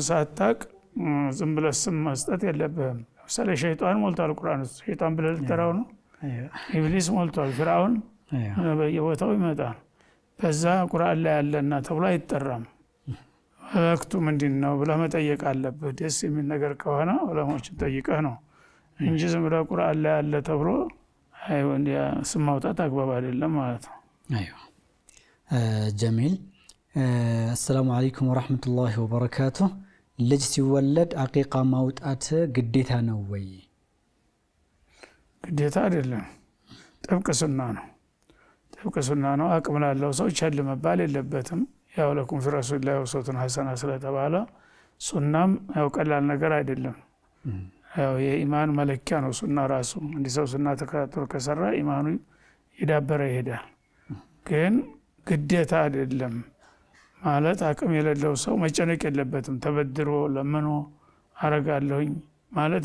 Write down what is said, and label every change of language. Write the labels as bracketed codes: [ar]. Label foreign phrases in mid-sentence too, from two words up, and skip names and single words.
[am] ሳታቅ ዝም ብለህ ስም መስጠት የለብህም። ለምሳሌ ሸይጣን ሞልቷል ቁርአን ውስጥ ሸይጣን ብለህ ልትጠራው ነው። ኢብሊስ ሞልቷል፣ ፍርዓውን በየቦታው ይመጣል። በዛ ቁርአን ላይ ያለና ተብሎ አይጠራም። ወቅቱ ምንድነው ብለህ መጠየቅ አለብህ። ደስ የሚል ነገር ከሆነ ዑለማዎችን ጠይቀህ ነው እንጂ ዝም ብለህ ቁርአን ላይ ያለ ተብሎ አይወን ስም ማውጣት አግባብ አይደለም ማለት ነው። አይዋ ጀሚል [ar] السلام عليكم ورحمة الله وبركاته [am] ልጅ ሲወለድ አቂቃ ማውጣት ግዴታ ነው ወይ? ግዴታ አይደለም፣ ጥብቅ ሱና ነው። ጥብቅ ሱና ነው። አቅም ላለው ሰው ቸል መባል የለበትም። ያው [ar] لكم في رسول الله أسوة حسنة [am] ስለተባለ ሱናም ያው ቀላል ነገር አይደለም። ያው የኢማን መለኪያ ነው ሱና ራሱ። እንዲህ ሰው ሱና ተከታትሎ ከሰራ ኢማኑ ይዳበረ ይሄዳል። ግን ግዴታ አይደለም ማለት አቅም የሌለው ሰው መጨነቅ የለበትም። ተበድሮ ለምኖ አረጋለሁኝ ማለት